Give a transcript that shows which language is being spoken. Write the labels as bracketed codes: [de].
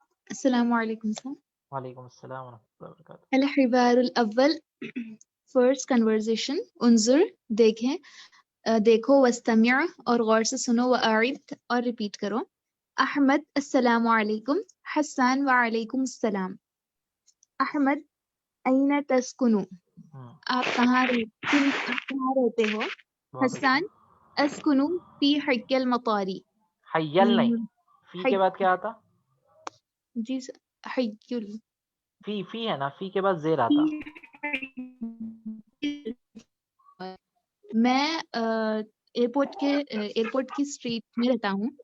[ur] السلام علیکم سر. وعلیکم السلام ورحمۃ اللہ وبرکاتہ. [ar] الحوار الاول، [en] First conversation. [ar] انظر [ur] دیکھیں، دیکھو، [ar] واستمع [ur] اور غور سے سنو، [ar] واعد [ur] اور ریپیٹ کرو. [ar] احمد السلام علیکم. حسان وعلیکم السلام. احمد این تسکنو، [ur] آپ کہاں رہتے ہو؟ [ar] حسان اسکنو فی حی المطاری. [ur] حیل نہیں، فی کے بعد کیا آتا؟ جی حیل، فی ہے نا، فی کے بعد زیر آتا. میں ایئرپورٹ کی اسٹریٹ میں رہتا ہوں.